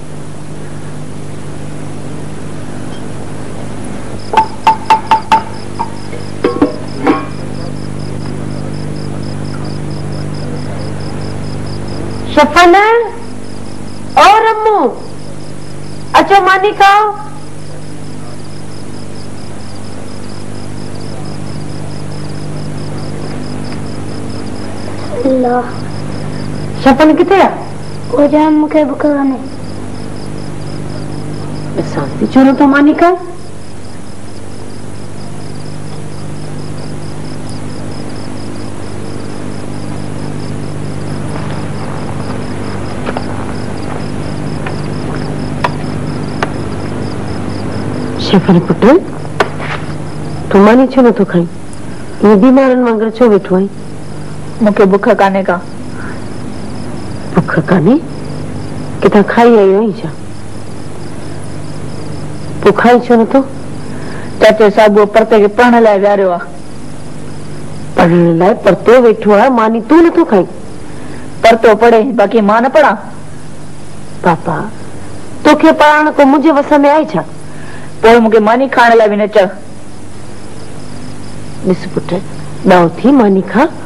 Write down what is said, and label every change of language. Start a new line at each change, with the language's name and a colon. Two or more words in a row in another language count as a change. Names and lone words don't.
Sindhi: शफन और अम्मू अचो मानी खाओ शफन किथे आहे वो जाम मूंखे बुख कान्हे असां थी चलो तो मानी खा शफन पुट तू मानी छो नथो खाई ये बीमारनि वांगुरु छो वेठो आहीं मूंखे बुख कान्हे का बुख कान्हे किथां खाई आयो आहीं छा तूं खाई छो नथो चाचे साहिब परते खे पढ़ण लाइ विहारियो आहे पढ़ण लाइ परते वेठो आहे मानी तूं नथो खाई परतो पढ़े बाक़ी मां न पढ़ा पापा तोखे पढ़ाइण को मुंहिंजे वस में आहे छा पोइ मूंखे मानी खाइण लाइ बि न चओ ॾिस पुट ॾांहुं थी मानी खा